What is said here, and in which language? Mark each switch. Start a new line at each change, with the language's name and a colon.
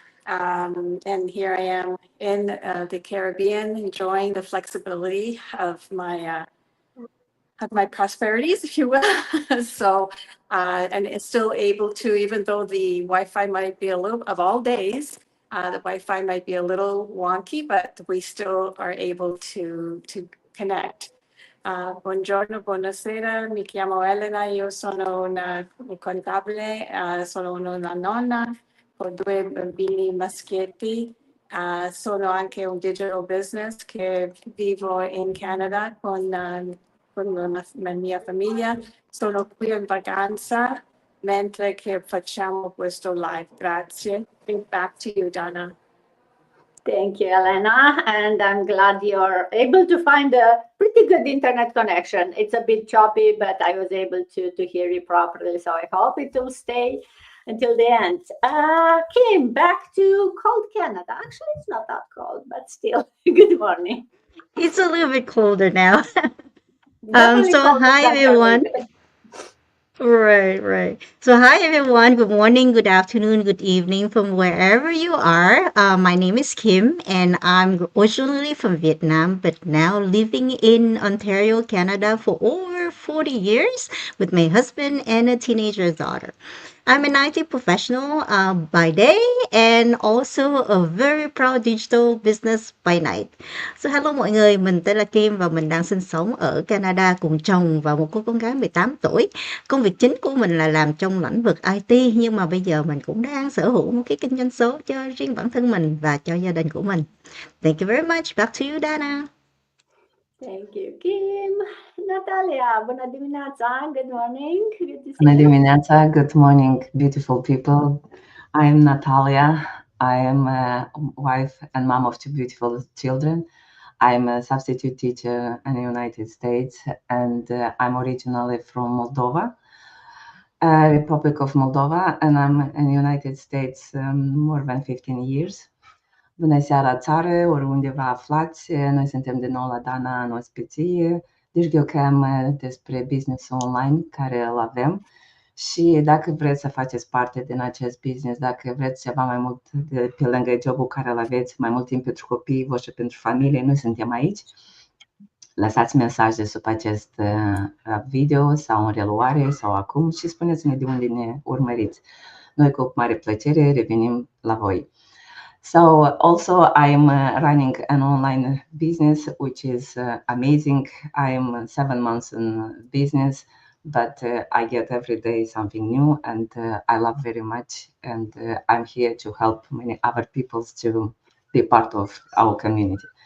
English: And here I am in the Caribbean, enjoying the flexibility of my prosperities, if you will. So, and it's still able to, even though the Wi-Fi might be a little, of all days, the Wi-Fi might be a little wonky, but we still are able to connect.
Italian: Buongiorno, buonasera, mi chiamo Elena, io sono una contabile, sono una nonna, ho due bambini maschietti, sono anche un digital business che vivo in Canada con la mia famiglia, sono qui in vacanza mentre che facciamo questo live.
English: Grazie. Back to you, Donna. Thank you, Elena. And I'm glad you're able to find a pretty good internet connection. It's a bit choppy, but I was able to hear you properly. So I hope it will stay until the end. Kim, back to cold Canada. Actually, it's not that cold, but still, good morning. It's a little bit colder now. Definitely So colder hi than everyone. Caribbean. Right. So hi everyone. Good morning, good afternoon, good evening from wherever you are. My name is Kim and I'm originally from Vietnam, but now living in Ontario, Canada for over 40 years with my husband and a teenager daughter. I'm an IT professional by day and also a very proud digital business by night. So hello
Vietnamese: mọi người, mình tên là Kim và mình đang sinh sống ở Canada cùng chồng và một cô con gái 18 tuổi. Công việc chính của mình là làm trong lĩnh vực IT nhưng mà bây giờ mình cũng đang sở hữu một cái kinh doanh số cho riêng bản thân mình và cho gia đình của mình.
English: Thank you very much. Back to you, Dana. Thank you, Kim.
Romanian: Natalia, bună dimineața.
English: Good morning. Good to see
Romanian: Bună
English: you.
Romanian: dimineața,
English: good morning, beautiful people. I'm Natalia. I am a wife and mom of two beautiful children. I'm a substitute teacher in the United States, and I'm originally from Moldova, Republic of Moldova, and I'm in the United States more than 15 years.
Romanian: Bună seara, țară, oriunde vă aflați. Noi suntem din nou la Dana în ospiție. Deci eu cam despre business online care îl avem. Și dacă vreți să faceți parte din acest business, dacă vreți ceva mai mult pe lângă jobul care îl aveți, mai mult timp pentru copiii voștri, pentru familie, noi suntem aici. Lăsați mesaje sub acest video sau în reluare sau acum și spuneți-ne de unde ne urmăriți. Noi cu mare plăcere revenim la voi.
English: So also I'm running an online business, which is amazing. I'm 7 months in business, but I get every day something new, and I love very much. And I'm here to help many other people to be part of our community.